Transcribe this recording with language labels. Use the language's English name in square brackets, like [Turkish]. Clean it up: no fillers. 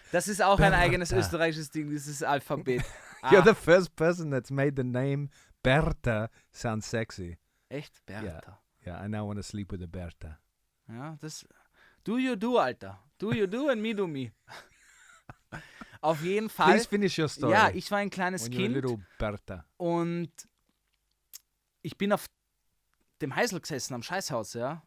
[German] Das ist auch ein eigenes österreichisches Ding, dieses Alphabet. [English] You're the first person that's made the name Bertha sound sexy. [German] Echt? Bertha. [English] Yeah, I now want to sleep with a Bertha. Ja, das... Do you do, Alter. Do you do and me do me. Auf jeden Fall. Please finish your story. [German] Ja, ich war ein kleines [English] when you're a [German] Kind [English] little Bertha. [German] und ich bin auf dem Heisel gesessen am Scheißhaus, ja.